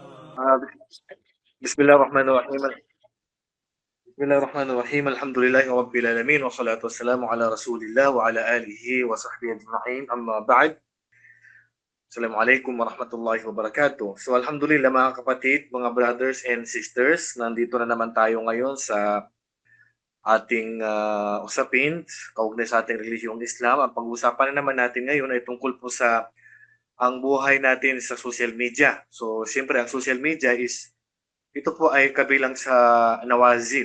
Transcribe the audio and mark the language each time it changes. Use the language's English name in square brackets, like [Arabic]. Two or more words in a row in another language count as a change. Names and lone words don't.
[Arabic] آه، بسم الله الرحمن الرحيم. بسم الله الرحمن الرحيم. الحمد لله رب العالمين والصلاة والسلام على رسول الله وعلى آله وصحبه أجمعين. أما بعد. السلام عليكم ورحمة الله وبركاته. [Filipino] So alhamdulillah mga kapatid, mga [English] brothers and sisters, [Filipino] nandito na naman tayo ngayon sa ating usapin kaugnay sa ating relihiyong Islam. Ang pag-uusapan na naman natin ngayon ay tungkol po sa ang buhay natin sa [English] social media. [Filipino] So siyempre ang [English] social media is [Filipino] ito po ay kabilang sa nawazil.